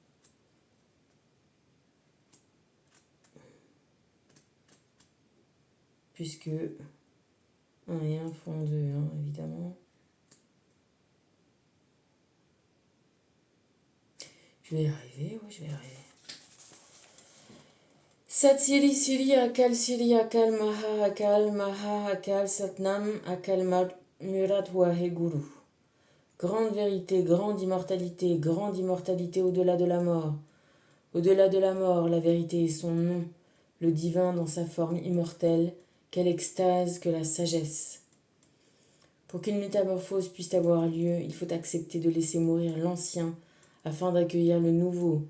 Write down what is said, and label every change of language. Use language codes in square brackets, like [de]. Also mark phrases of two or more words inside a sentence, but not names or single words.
[fr] Puisque 1 et 1 font 2, hein, évidemment. Je vais y arriver, oui, je vais y arriver. [pa] ਸਤਿ ਸ੍ਰੀ ਸ੍ਰੀ ਅਕਾਲ ਸ੍ਰੀ ਅਕਾਲ ਮਹਾ ਅਕਾਲ ਸਤਿ ਨਾਮ ਅਕਾਲ ਮੂਰਤਿ ਵਾਹਿਗੁਰੂ. [fr] Grande vérité, grande immortalité au-delà de la mort. Au-delà de la mort, la vérité est son nom, le divin dans sa forme immortelle. Quelle extase que la sagesse! Pour qu'une métamorphose puisse avoir lieu, il faut accepter de laisser mourir l'ancien afin d'accueillir le nouveau.